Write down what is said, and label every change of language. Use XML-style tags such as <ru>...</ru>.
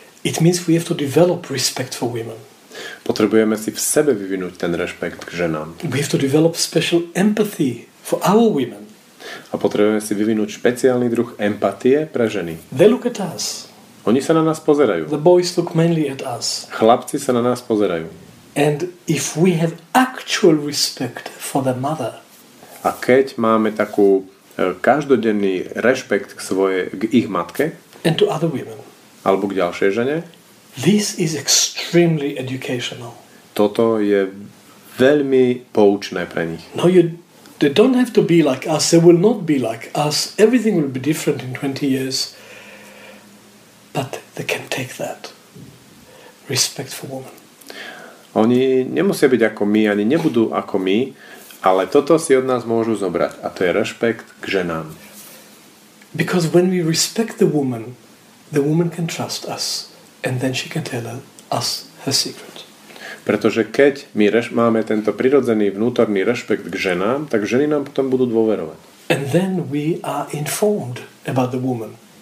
<en>It means we have to develop respect for women.</en> <sk>Potrebujeme si v sebe vyvinúť ten rešpekt k ženám.</sk> <en>We have to develop special empathy for our women.</en> <sk>A potrebujeme si vyvinúť špeciálny druh empatie pre ženy.</sk> <en>They look at us.</en> <sk>Oni sa na nás pozerajú.</sk> <en>The boys look mainly at us.</en> <sk>Chlapci sa na nás pozerajú.</sk> <en>And if we have actual respect for their mother,</en> <sk>a keď máme takú každodenný rešpekt k ich matke</sk> <en>and to other women,</en> <sk>alebo k ďalšej žene,</sk> <en>this is extremely educational.</en> <sk>Toto je veľmi poučné pre nich.</sk> <en>No, they don't have to be like us. They will not be like us. Everything will be different in 20 years. But they can take that. Respect for women.</en> <sk>Oni nemusia byť ako my, ani nebudú ako my, ale toto si od nás môžu zobrať. A to je rešpekt k ženám.</sk> <en>Because when we respect the woman can trust us. And then she can tell us her secret.</en> <sk>Pretože keď my máme tento prirodzený vnútorný rešpekt k ženám, tak ženy nám potom budú dôverovať.</sk> <en>And then we are informed about the woman.</en>